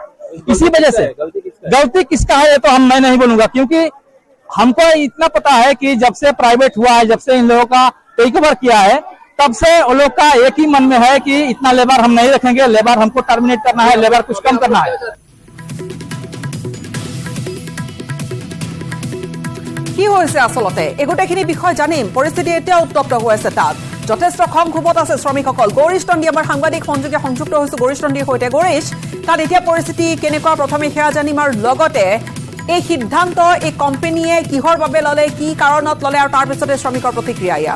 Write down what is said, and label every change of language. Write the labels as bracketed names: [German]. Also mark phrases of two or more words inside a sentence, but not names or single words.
[Hindi] इसी वजह से गलती किसका है ये तो मैं नहीं बोलूंगा, क्योंकि हमको इतना पता है कि जब से प्राइवेट हुआ है, जब से इन लोगों का [English] take over [Hindi] किया है, तब से उन लोग का एक ही मन में है कि इतना लेबर हम नहीं रखेंगे, लेबर हमको टर्मिनेट करना है, लेबर कुछ कम करना है। [Assamese] কি হৈছে আসলতে এই গোটেইখিনি বিষয় জানিম। পৰিস্থিতি এতিয়া উত্তপ্ত হৈ আছে, তাত যথেষ্ট খং ক্ষোভত আছে শ্ৰমিকসকল। গৌৰীশ নন্দী আমাৰ সাংবাদিক সংযুক্ত হৈছো গৌৰীশ নন্দীৰ সৈতে। গৌৰীশ, তাত এতিয়া পৰিস্থিতি কেনেকুৱা প্ৰথমে সেয়া জানিম, আৰু লগতে এই সিদ্ধান্ত এই কোম্পানীয়ে কিহৰ বাবে ললে, কি কাৰণত ললে, আৰু তাৰপিছতে শ্ৰমিকৰ প্ৰতিক্ৰিয়া।